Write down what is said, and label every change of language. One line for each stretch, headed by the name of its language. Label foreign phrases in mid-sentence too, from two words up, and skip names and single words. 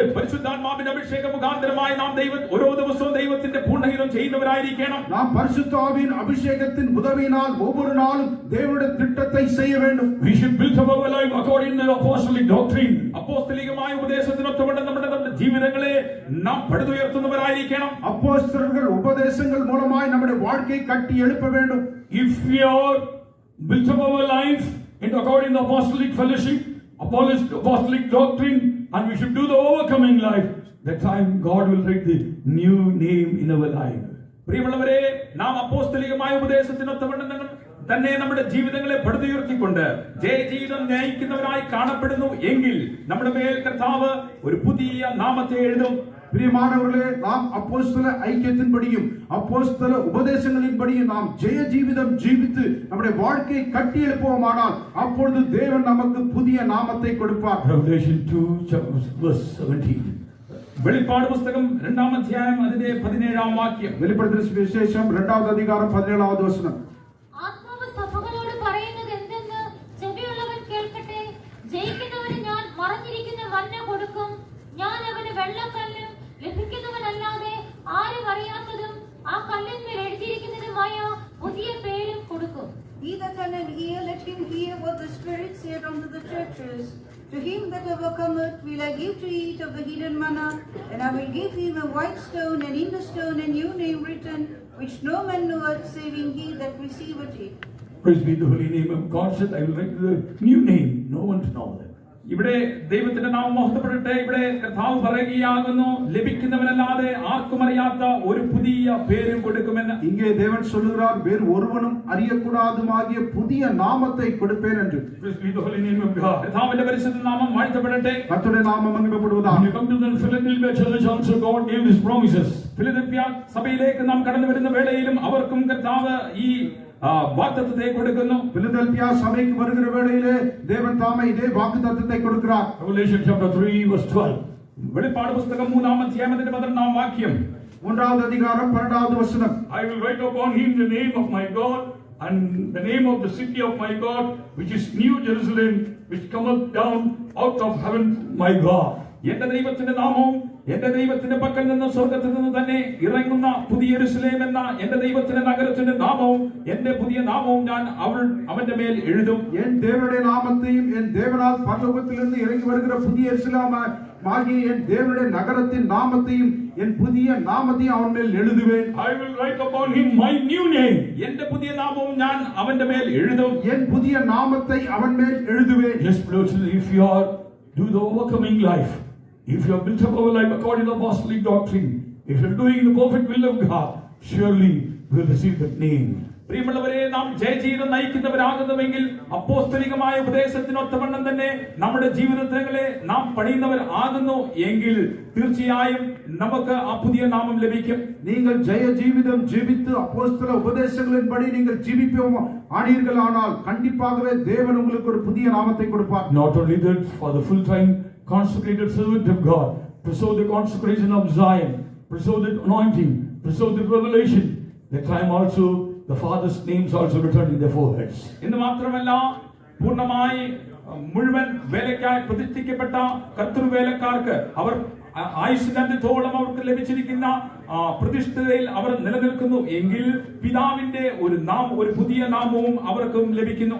Malayalam: പരിശുദ്ധാത്മാവിന്റെ അഭിഷേക മുഖാന്തരമായി നാം ഓരോ ദിവസവും ദൈവത്തിന്റെ പൂർണ്ണഹിതം ചെയ്യുന്നവരായിരിക്കണം.
Tamil: நாம் பரிசுத்த ஆவியின் அபிஷேகத்தின் உதவியினால் ஒவ்வொரு நாளும் தேவனுடைய திட்டத்தை செய்ய வேண்டும்.
English: We should build up our life according to the apostolic doctrine.
Malayalam: അപ്പോസ്തലികമായ ഉപദേശത്തിനൊത്തവണ്ണം നമ്മുടെ ജീവിതങ്ങളെ നാം പടുത്തുയർത്തുന്നവരായിരിക്കണം.
Tamil: அப்போஸ்தலர்கள் உபதேசங்கள் மூலமாய் நம்முடைய வாழ்க்கையை கட்டி எழுப்ப வேண்டும்.
English: If we are built up our life in according to apostolic fellowship, apostolic doctrine, and we should do the overcoming life, that time God will write the new name in our life.
Malayalam: പ്രിയമുള്ളവരെ, നാം അപ്പോസ്തലികമായ ഉപദേശത്തിനൊത്തവണ്ണം തന്നെ നമ്മുടെ ജീവിതങ്ങളെ പടുത്തുയർത്തിക്കൊണ്ട് ജയജീവിതം നയിക്കുന്നവരായി കാണപ്പെടുന്നു എങ്കിൽ നമ്മുടെ മേൽ കർത്താവ് ഒരു പുതിയ നാമത്തെ എഴുതും.
Tamil: பிரியமானவர்களே, நாம் அப்போஸ்தல ஐக்கியத்தின்படியும் அப்போஸ்தல உபதேசங்களின்படியும் நாம் ஜெய ஜீவிதம் ஜீவித்து நம்முடைய வாழ்க்கையை கட்டி எழுப்புவோமானால் அப்பொழுது தேவன் நமக்கு புதிய நாமத்தை கொடுப்பார்.
English: Revelation 2 verse 17.
Malayalam: വെളിപ്പാട് പുസ്തകം 2-ാം അധ്യായം അതിന്റെ 17-ാം വാക്യം.
Tamil: வெளிப்படுத்தின விசேஷம் 2வது அதிகாரம் 17வது வசனம்.
Malayalam: ആത്മാവ് സഭകളോട് പറയുന്നത് എന്തെന്ന് ചെവിയുള്ളവൻ കേൾക്കട്ടെ. ജയിക്കുന്നവന് ഞാൻ മറഞ്ഞിരിക്കുന്ന മന്ന കൊടുക്കും. ഞാൻ അവന് വെള്ളക്കല്ലും ലഭിക്കുന്നവനല്ലാതെ ആരും അറിയാത്തതും ആ കല്ലിന്മേൽ എഴുതിയിരിക്കുന്നതുമായ പുതിയ പേരും കൊടുക്കും.
English: He that hath an ear, let him hear what the Spirit saith unto the churches. To him that overcometh will I give to eat of the hidden manna, and I will give him a white stone, and in the stone a new name written, which no man knoweth, saving he that receiveth it. Praise be the holy name of God. Said, I will write the new name. No one to know that.
Malayalam: ഇവിടെ ദൈവത്തിന്റെ നാമം മഹത്വപ്പെടട്ടെ. ഇവിടെ കർത്താവ് പറയുകയാകുന്നു, ലഭിക്കുന്നവനല്ലാതെ ആർക്കും അറിയാത്ത ഒരു പുതിയ പേരും കൊടുക്കുമെന്ന്.
Tamil: இங்கே தேவன் சொல்லுகிறார், வேறு ஒருவனும் அறியக்கூடாதுமாகிய புதிய நாமத்தை கொடுப்பேன் என்று.
English: Praise be the holy name of God.
Malayalam: കർത്താവിന്റെ പരിശുദ്ധ നാമം വാഴ്ത്തപ്പെടട്ടെ.
Tamil: கர்த்தருடைய நாமம் மகிமைப்படுவதாக.
English: When you come to the Philadelphia church, also God gave His promises.
Malayalam: ഫിലദൽഫിയ സഭയിലേക്ക് നാം കടന്നു വരുന്ന വേളയിലും അവർക്കും കർത്താവ് ഈ വാഗ്ദത്തത്തെ കൊടുക്കുന്നു.
Tamil: பிலதெல்பியா சபைக்கு வருகிற வேளையிலே தேவன் தாமே இதே வாக்குத்தத்தத்தை கொடுக்கிறார்.
English: Revelation chapter 3 verse 12.
Malayalam: വെളിപ്പാട് പുസ്തകം 3-ാം അധ്യായം അതിന്റെ 12-ാം വാക്യം.
Tamil: 1வது அதிகாரம் 12வது வசனம்.
English: I will write upon him the name of my God and the name of the city of my God, which is New Jerusalem, which cometh down out of heaven, my God.
Malayalam: എന്റെ ദൈവത്തിന്റെ നാമവും എന്റെ ദൈവത്തിന്റെ പക്കൽ നിന്ന് സ്വർഗത്തിൽ നിന്ന് തന്നെ ഇറങ്ങുന്ന പുതിയ യെരൂശലേം എന്ന എന്റെ ദൈവത്തിന്റെ നഗരത്തിന്റെ നാമവും എന്റെ പുതിയ നാമവും ഞാൻ അവന്റെ മേൽ എഴുതും.
Tamil: என் தேவனுடைய நாமத்தையும் என் தேவனால் பரலோகத்திலிருந்து இறங்கி வருகிற புதிய எருசலேம் ஆகிய என் தேவனுடைய நகரத்தின் நாமத்தையும் என் புதிய நாமத்தையும் அவன் மேல் எழுதுவேன்.
English: I will write upon him my new name.
Malayalam: എന്റെ പുതിയ നാമവും ഞാൻ അവന്റെ മേൽ എഴുതും.
Tamil: என் புதிய நாமத்தை அவன் மேல் எழுதுவேன்.
English: Yes, brothers, if you are do the overcoming life, if you have built up our life according to the apostolic doctrine, if you are doing the perfect will of God, surely we will receive that name.
Malayalam: പ്രിയമുള്ളവരെ, നാം ജയജീവിതം നയിക്കുന്നവരാകുന്നുവെങ്കിൽ അപ്പോസ്തലികമായ ഉപദേശത്തിനൊത്തവണ്ണം തന്നെ നമ്മുടെ ജീവിതങ്ങളെ നാം പണിയുന്നവർ ആകുന്നു എങ്കിൽ തീർച്ചയായും നമുക്ക് ആ പുതിയ നാമം ലഭിക്കും.
Tamil: நீங்கள் ஜெய ஜீவிதம் ஜீவித்து அப்போஸ்தல உபதேசங்களின்படி நீங்கள் ஜீவிப்போம் ஆனீர்களானால் கண்டிப்பாகவே தேவன் உங்களுக்கு ஒரு புதிய நாமத்தை கொடுப்பார்.
English: Not only that, for the full-time consecrated servant of God, preserve the consecration of Zion, preserve the anointing, preserve the revelation. That time also the Father's names also written in their foreheads.
Malayalam: എന്ന് മാത്രമല്ല, പൂർണ്ണമായി മുഴുവൻ വേലയ്ക്കായി പ്രതിഷ്ഠിക്കപ്പെട്ട കർത്തൃവേലക്കാർക്ക് അവർ ആയുഷ്കാലത്തോളം അവർക്ക് ലഭിച്ചിരിക്കുന്ന പ്രതിഷ്ഠതയിൽ അവർ നിലനിൽക്കുന്നു എങ്കിൽ പിതാവിന്റെ ഒരു പുതിയ നാമവും അവർക്കും ലഭിക്കുന്നു.